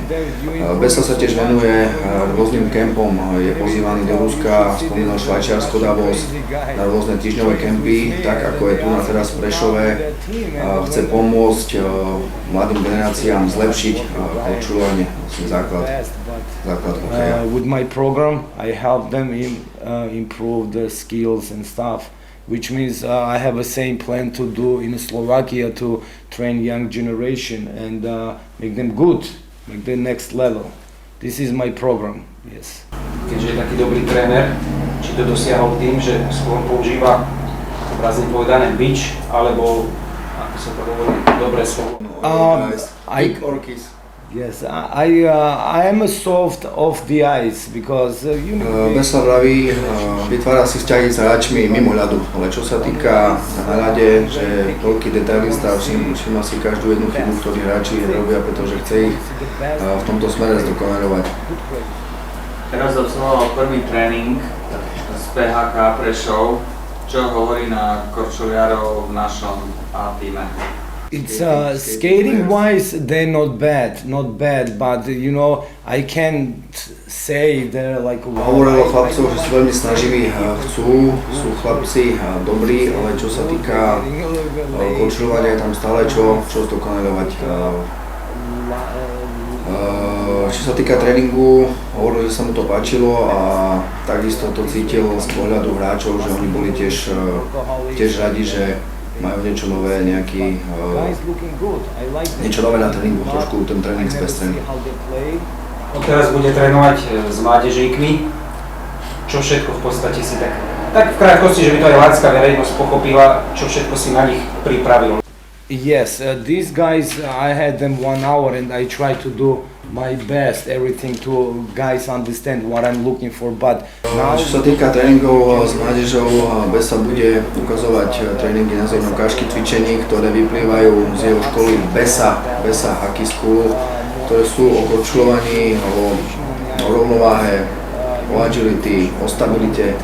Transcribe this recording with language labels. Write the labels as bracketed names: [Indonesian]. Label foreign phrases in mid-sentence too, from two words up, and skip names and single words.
[Slovak] Besa sa tiež venuje rôznym kempom, je pozývaný do Ruska, spomínal Švajčiarsko, Davos, na rôzne týždňové kempy, tak ako je tu na teraz v Prešove. Chce pomôcť mladým generáciám zlepšiť korčulovanie, základ hokeja. [English] With my program, I help them improve the skills and stuff, which means I have a same plan to do in Slovakia to train young generation and make them good, make the next level. This is my program, yes. [Slovak] Keďže je taký dobrý tréner, či to dosiahol tým, že skôr používa obrazne povedané bič, alebo ako sa to hovorí, dobré slovo. [English] Yes, I am a soft off the ice because you know. [Slovak] Besa vraví, vytvára si vzťahy s hráčmi mimo ľadu, ale čo sa týka na ľade, že veľký detailista všíma si každú jednu chybu, ktorú hráči robia, pretože chce ich v tomto smere zdokonaľovať. Teraz absolvoval prvý tréning z PHK Prešov, čo hovorí na korčuliarov v našom týme. [English] It's skating wise they're not bad, but you know I can't say they're like. [Slovak] Hovoril o chlapcoch, že sú veľmi snaživí, sú chlapci dobrí, ale čo sa týka korčulovania, je tam stále čo zdokonaľovať. Čo sa týka tréningu, hovoril, že sa mu to páčilo a takisto to cítil z pohľadu hráčov, že oni boli tiež radi, že majú niečo nové, niečo nové na tréningu, trošku ten tréning spestrený. Teraz bude trénovať s mládežníkmi, čo všetko v podstate si tak v krátkosti, že by to aj lacká verejnosť pochopila, čo všetko si na nich pripravil. [English] Yes, these guys, I had them 1 hour and I try to do my best, everything to guys understand what I'm looking for, but now. [Slovak] Čo sa týka tréningov s mládežou, Besa bude ukazovať tréningy na ukážky cvičení, ktoré vyplývajú z jeho školy Besa Hockey School, ktoré sú o korčulovaní, o rovnováhe, o agility, o stabilite.